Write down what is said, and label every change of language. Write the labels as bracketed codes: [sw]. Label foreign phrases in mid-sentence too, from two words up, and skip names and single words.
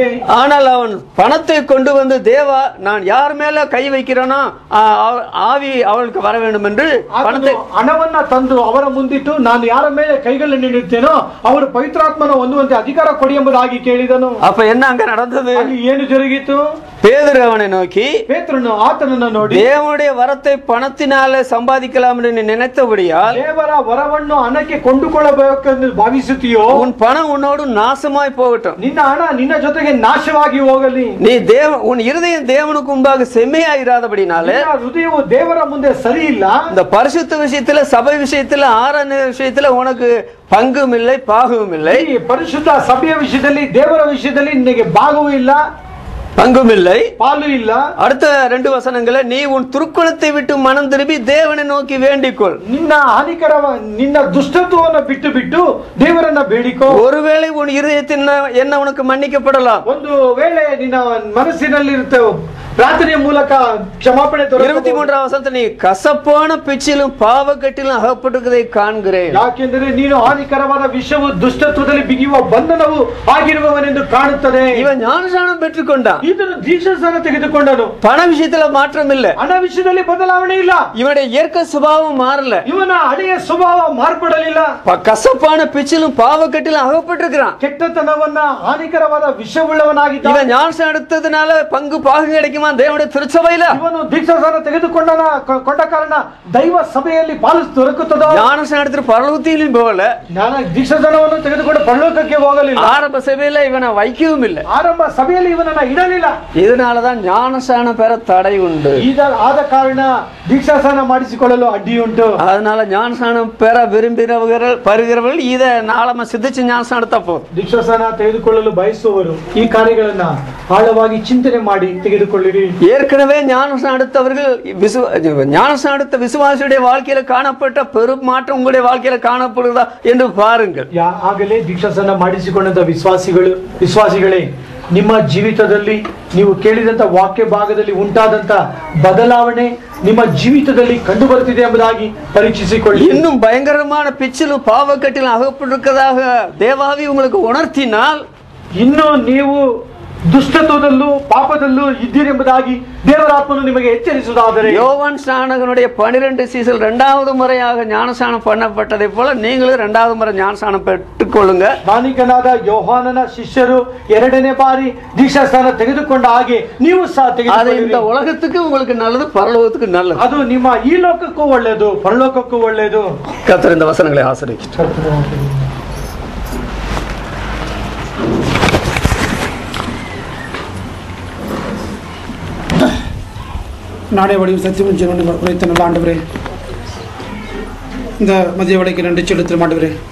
[ta] ஆனால் அவன் பணத்தை கொண்டு வந்து, தேவா நான் யார் மேல கை வைக்கிறேனோ ஆவி அவளுக்கு வர வேண்டும் என்று பணத்தை [kn] ಹಣವನ್ನ ತಂದು ಅವರ ಮುಂದಿಟ್ಟು ನಾನು ಯಾರ ಮೇಲೆ ಕೈಗಳನ್ನು ಇಡುತ್ತೇನೋ ಅವರು ಪವಿತ್ರಾತ್ಮನ ಹೊಂದುವಂತೆ ಅಧಿಕಾರ ಕೊಡಿ ಎಂಬುದಾಗಿ ಕೇಳಿದನು. [ta] அப்ப என்ன அங்க நடந்தது? [kn] ಅಲ್ಲಿ ಏನು ಜರುಗಿತು? [ta] பேதுரு அவனை நோக்கி, [kn] ಪೇತ್ರನು ಆತನನ್ನು ನೋಡಿ, [ta] தேவனுடைய வரத்தை பணத்தினாலே சம்பாதிக்கலாம் என்று நினைத்தபடியால் [kn] ದೇವರ ವರವನ್ನು ಹಣಕ್ಕೆ ಕೊಂಡುಕೊಳ್ಳಬೇಕೆಂದು ಭಾವಿಸುತ್ತೀಯೋ [ta] உன் பணம் உன்னோடு நாசமாய் போகட்டும். [kn] ನಿನ್ನ ಹಣ ನಿನ್ನ ಜೊತೆಗೆ ನಾಶವಾಗಿ ಹೋಗಲಿ. [ta] நீ உன் இருதயம் தேவனுக்கு முன்பாக செம்மையாயிராதபடினாலே [kn] ಹೃದಯವು ದೇವರ ಮುಂದೆ ಸರಿ ಇಲ್ಲ. [ta] இந்த பரிசுத்த விஷயத்துல, சபை விஷயத்துல, ஆராதனை விஷயத்துல உனக்கு பங்கும் இல்லை பாகவும் இல்லை. [kn] ಪರಿಶುದ್ಧ ಸಭೆಯ ವಿಷಯದಲ್ಲಿ ದೇವರ ವಿಷಯದಲ್ಲಿ ನಿನಗೆ ಭಾಗವೂ ಇಲ್ಲ, [ta] பங்கும் இல்லை, பாலு இல்ல. அடுத்த 2 வசனங்களை, நீ உன் துர்க்குணத்தை விட்டு மனம் திரும்பி தேவனை நோக்கி வேண்டிக்கொள். [kn] ನಿನ್ನ ಹಾನಿಕರ ನಿನ್ನ ದುಷ್ಟತ್ವವನ್ನು ಬಿಟ್ಟು ಬಿಟ್ಟು ದೇವರನ್ನ ಬೇಡಿಕೋ. [ta] ஒருவேளை உன் இருதயத்தின் என்ன உனக்கு மன்னிக்கப்படலாம். [kn] ಒಂದು ವೇಳೆ ನಿನ್ನ ಮನಸ್ಸಿನಲ್ಲಿರುತ್ತವೆ ಪ್ರಾರ್ಥನೆಯ ಮೂಲಕ ಕ್ಷಮಾಪಣೆ ದೊರೆಯಬಹುದು. [ta] 23ஆம் வசனத்தில், நீ கசப்பான பிச்சிலும் பாவக்கட்டிலும் அகப்பட்டிருக்கிறதை காண்கிறேன். [kn] ಯಾಕೆಂದರೆ ನೀನು ಹಾನಿಕರವಾದ ವಿಷವು ದುಷ್ಟತ್ವದಲ್ಲಿ ಬಿಗಿಯುವ ಬಂಧನವು ಆಗಿರುವವನೆಂದು ಕಾಣುತ್ತದೆ. [ta] இவன் ஞானஸ்நானம் பெற்றுக்கொண்டான். [kn] ಇದನ್ನು ದೀಕ್ಷಾಸ್ನಾನ ತೆಗೆದುಕೊಂಡನು. [ta] பண விஷயத்துல மாற்றம் இல்ல, [kn] ಹಣ ವಿಷಯದಲ್ಲಿ ಬದಲಾವಣೆ ಇಲ್ಲ. [ta] இவனுடைய இயற்கை சுபாவம் மாறல, [kn] ಇವನ ಹಳೆಯ ಸ್ವಭಾವ ಮಾರ್ಪಡಲಿಲ್ಲ. [ta] கசப்பான பிச்சிலும் பாவக்கட்டிலும் அகப்பட்டிருக்கிறான். [kn] ಕೆಟ್ಟತನವನ್ನ ಹಾನಿಕರವಾದ ವಿಷವುಳ್ಳವನಾಗಿದ್ದ. [ta] இவன் ஞானஸ்நானம் எடுத்ததுனால பங்கு பாகம் கிடைக்குமா தேவனுடைய திருச்சபையில? [kn] ಇವನು ದೀಕ್ಷಾಸ್ನಾನ ತೆಗೆದುಕೊಂಡ ಕಾರಣ ದೈವ ಸಭೆಯಲ್ಲಿ ಪಾಲು ದೊರಕುತ್ತದೋ? [ta] ஞானஸ்நானம் எடுத்து பரலோகத்திலும் போகல, [kn] ನಾನು ದೀಕ್ಷಾಸ್ನಾನವನ್ನು ತೆಗೆದುಕೊಂಡು ಪರಲೋಕಕ್ಕೆ ಹೋಗಲಿಲ್ಲ. [ta] ஆரம்ப சபையில இவனை வைக்கவும் இல்லை. [kn] ಆರಂಭ ಸಭೆಯಲ್ಲಿ ಇವನನ್ನ ಇಡಲಿಲ್ಲ. [ta] இதனாலதான் ஞானஸ்நானம் பெற தடை உண்டு. [kn] ಆದ ಕಾರಣ ದೀಕ್ಷಾಸ್ನಾನ ಮಾಡಿಸಿಕೊಳ್ಳಲು ಅಡ್ಡಿ ಉಂಟು. [ta] அதனால ஞானஸ்நானம் பெற வருகிறவர்கள் இதை நாளಮ್ಮ சிந்திச்சு ஞானஸ்நானம் எடுத்தா போதும். [kn] ದೀಕ್ಷಾಸ್ನಾನ ತೆಗೆದುಕೊಳ್ಳಲು ಬಯಸುವವರು ಈ ಕಾರ್ಯಗಳನ್ನ ಆಳವಾಗಿ ಚಿಂತನೆ ಮಾಡಿ ತೆಗೆದುಕೊಳ್ಳಿರಿ. [ta] ஏற்கனவே ஞானஸ்நானம் எடுத்தவர்கள், ஞானஸ்நானம் எடுத்த விசுவாசியுடைய வாழ்க்கையில காணப்பட்ட பெரும் மாற்றம் உங்களுடைய வாழ்க்கையில காணப்படுதா என்று பாருங்கள். [kn] ಆಗಲೇ ದೀಕ್ಷಾಸ್ನಾನ ಮಾಡಿಸಿಕೊಂಡಂತ ವಿಶ್ವಾಸಿಗಳೇ, ನಿಮ್ಮ ಜೀವಿತದಲ್ಲಿ ನೀವು ಕೇಳಿದಂತ ವಾಕ್ಯ ಭಾಗದಲ್ಲಿ ಉಂಟಾದಂತ ಬದಲಾವಣೆ ನಿಮ್ಮ ಜೀವಿತದಲ್ಲಿ ಕಂಡು ಬರ್ತಿದೆ ಎಂಬುದಾಗಿ ಪರೀಕ್ಷಿಸಿಕೊಳ್ಳಿ. [ta] இன்னும் பயங்கரமான பிச்சிலும் பாவக்கட்டிலும் அகப்பட்டிருக்கிறதாக தேவாவி உங்களுக்கு உணர்த்தினால், [kn] ಇನ್ನು ನೀವು ದುಷ್ಟತ್ವದಲ್ಲೂ ಪಾಪದಲ್ಲೂ ಇದ್ದೀರೆಂಬುದಾಗಿ ದೇವರಾತ್ಮನು ನಿಮಗೆ ಎಚ್ಚರಿಸುವುದಾದರೆ, [ta] யோவான் ஸ்நானகனுடைய 12 சீசல் 2வது முறையாக ஞானஸ்நானம் பண்ணப்பட்டதை போல நீங்களும் 2வது முறை ஞானஸ்நானம் பெற்றுக்கொள்ளுங்க. [kn] ಸ್ನಾನಿಕನಾದ ಯೋಹಾನನ ಶಿಷ್ಯರು 2ನೇ ಬಾರಿ ದೀಕ್ಷಾಸ್ನಾನ ತೆಗೆದುಕೊಂಡ ಹಾಗೆ ನೀವು ಸಹ [ta] அது [kn] ತೆಗೆದುಕೊಳ್ಳಿರಿ. [ta] இந்த உலகத்துக்கு உங்களுக்கு நல்லது, பரலோகத்துக்கு நல்லது. [kn] ಅದು ನಿಮ್ಮ ಈ ಲೋಕಕ್ಕೂ ಒಳ್ಳೆಯದು, ಪರಲೋಕಕ್ಕೂ ಒಳ್ಳೆಯದು. [ta] கர்த்தர் இந்த வசனங்களை ஆசீர்வதிக்கட்டும். நாடே வடிவம் சத்தியம் ஜீவனை உரைத்த நல்ல ஆண்டவரே, இந்த மதிய வேளைக்கு நன்றி செலுத்தும் ஆண்டவரே.